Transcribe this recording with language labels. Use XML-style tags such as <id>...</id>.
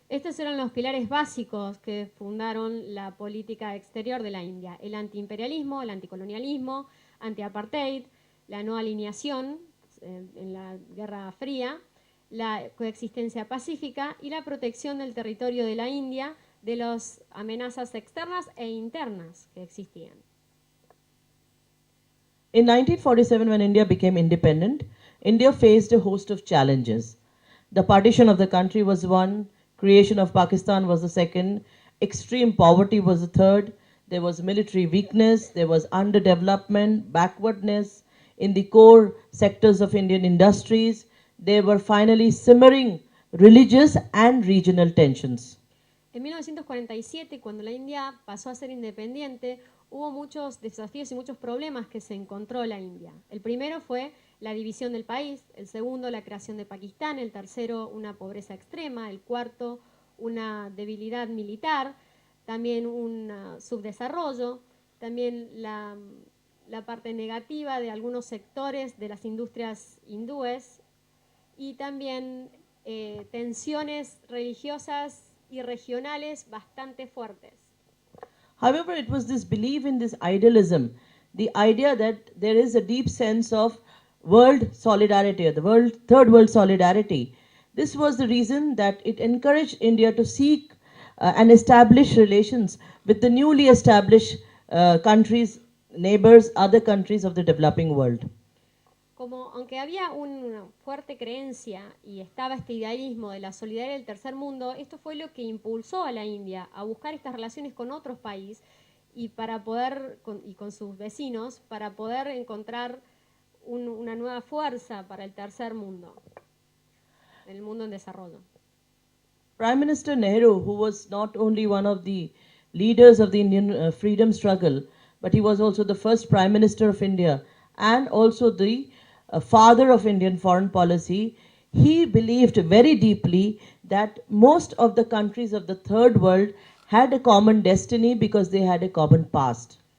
<es>Estos eran los pilares básicos que fundaron la política exterior de la India: el antiimperialismo, el anticolonialismo, anti-apartheid, la no alineación en la Guerra Fría, la coexistencia pacífica y la protección del territorio de la India de las amenazas externas e internas que existían.</es> <en>In 1947, when India became independent, India faced a host of challenges. The partition of the country was one, creation of Pakistan was the second, extreme poverty was the third, there was military weakness, there was underdevelopment, backwardness, in the core sectors of Indian industries. There were finally simmering religious and regional tensions.</en> <es>En 1947, cuando la India pasó a ser independiente, hubo muchos desafíos y muchos problemas que se encontró la India. El primero fue la división del país, el segundo la creación de Pakistán, el tercero una pobreza extrema, el cuarto una debilidad militar, también un subdesarrollo, también la parte negativa de algunos sectores de las industrias hindúes y también tensiones religiosas y regionales bastante fuertes.</es> <en>However, it was this belief in this idealism, the idea that there is a deep sense of world solidarity, the third world solidarity. This was the reason that it encouraged India to seek and establish relations with the newly established countries, neighbors, other countries of the developing world.</en> <es>Como aunque había una fuerte creencia y estaba este idealismo de la solidaridad del tercer mundo, esto fue lo que impulsó a la India a buscar estas relaciones con otros países y para poder y con sus vecinos para poder encontrar una nueva fuerza para el tercer mundo, el mundo en desarrollo.</es> <en>Prime Minister Nehru, who was not only one of the leaders of the Indian freedom struggle, but he was also the first Prime Minister of India and also the father of Indian foreign policy, he believed very deeply that most of the countries of the third world had a common destiny because they had a common past.</en>